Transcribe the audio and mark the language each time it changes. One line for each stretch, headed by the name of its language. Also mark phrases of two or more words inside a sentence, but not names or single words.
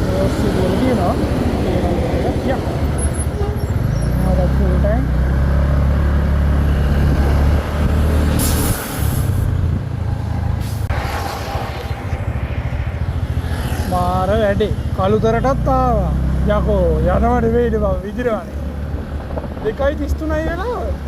Hindi: से बोल दिए ना क्या हमारा
English: full time
Sinhala: මාර වැඩේ කළුතරටත් ආවා යකෝ යනවා නෙවෙයිද බං විදිරවනේ 2:33යි වෙලාව